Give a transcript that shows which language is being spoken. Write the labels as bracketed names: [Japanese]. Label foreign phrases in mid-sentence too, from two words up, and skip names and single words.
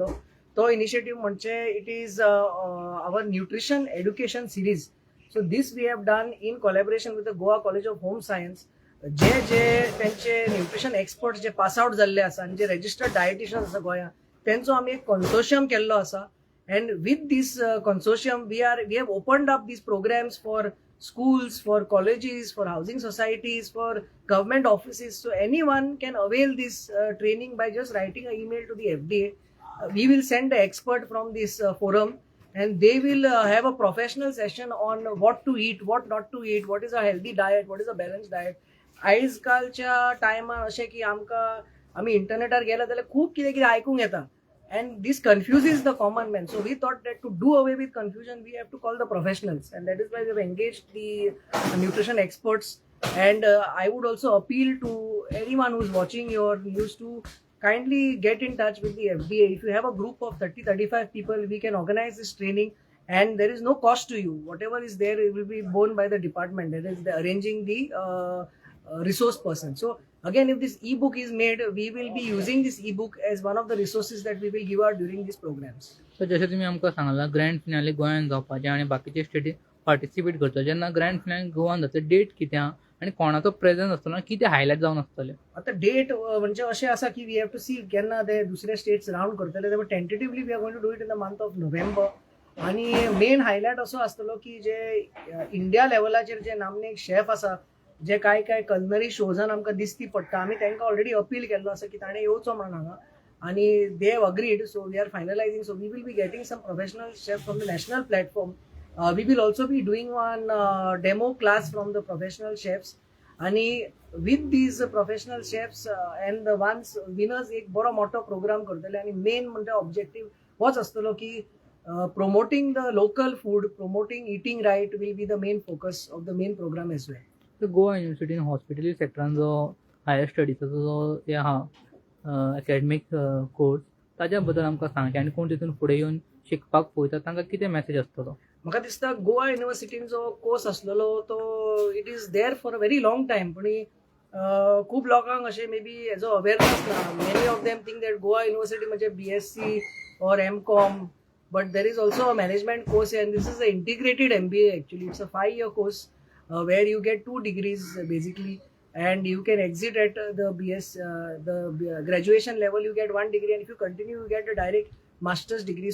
[Konkani] तो इनिशिएटीव म्हणजे [English] it is our nutrition education series. So this we have done in collaboration with the Goa College of Home Science. [Konkani] जे त्यांचे [English] nutrition expert [Konkani] जे [English] pass out [Konkani] जाल्ले आसा आनी जे [English] registered dieticians [Konkani] आसा गोंयांत, तेंचो आमी एक कन्सोर्शियम केल्लो आसा. [English] And with this consortium we have opened up these programs फॉर schools, for colleges, for housing societies, for government offices. So anyone can avail this training by just writing an email to the FDA. We will send an expert from this forum, and they will have a professional session on what to eat, what not to eat, what is a healthy diet, what is a balanced diet. [Konkani] आजकालच्या टायमान अशें की आमी इंटरनेटार गेले जाल्यार खूब कितें कितें आयकूंक येता. [English] And this confuses the common man. So we thought that to do away with confusion, we have to call the professionals. And that is why we have engaged the nutrition experts. And I would also appeal to anyone who's watching your news to kindly get in touch with the FDA. If you have a group of 30-35 people, we can organize this training. And there is no cost to you. Whatever is there, it will be borne by the department. That is arranging the resource person. So again, if this e-book is made, we will be using this e-book as one of the resources that we will give out during these programs. [Konkani] तर जशें तुमी आमकां सांगलां [English] grand finale [Konkani] गोंयांत जावपाचें आनी बाकीचे स्टेटीन पार्टिसिपेट करता. जेन्ना [English] grand finale [Konkani] गोवान जाता डेट कितें आनी कोणाचो प्रेझेन्स आसतना कितें हायलायट जावन आसतलें? आता डेट म्हणजे अशें आसा की [English] we have to see [Konkani] केन्ना ते दुसरे [English] states round [Konkani] करतले. [English] But tentatively we are going to do it in the month of November. [Konkani] आणि मेन हायलायट असो आसतलो की जे इंडिया लेवलाचेर जे नामनेक शेफ आसा, जे काय [English] culinary shows [Konkani] आमकां दिसती पडटा, आमी तांकां [English] already appeal [Konkani] केल्लो आसा की ताणें येवचो म्हणून हांगा. [English] आणि they have agreed. So we are finalizing. So we will be getting some professional chef from the national platform. We will also be doing one demo class from the professional chefs. आणि with these professional chefs and the ones winners [Konkani] एक बरो मोठो प्रोग्राम करतले. आणि मेन म्हणजे ऑब्जेक्टीव होच आसतलो की [English] promoting the local food, promoting eating right will be the main focus of the main program as well. [Konkani] तर गोवा युनिव्हर्सिटीन [English] hospitality sector [Konkani] जो [English] higher studies [Konkani] जो हे आहा [English] academic course, [Konkani] ताज्या बद्दल आमकां सांग आनी कोण तितून फुडें येवन शिकपाक पळयता तांकां कितें मॅसेज आसतलो? म्हाका दिसता गोवा युनिव्हर्सिटीन जो कोर्स आसलेलो तो [English] it is there for a very long time. [Konkani] पण खूब लोकांक अशें [English] may be [Konkani] हेजो अवेरनस ना. [English] Many of them think that Goa University [Konkani] म्हणजे [English] BSc or MCom. But there is also a management course here, and this is an integrated MBA actually. It's a 5-year course where you get 2 degrees basically, and you can exit at the graduation level. You get 1 degree, and if you continue, you get a direct master's degree.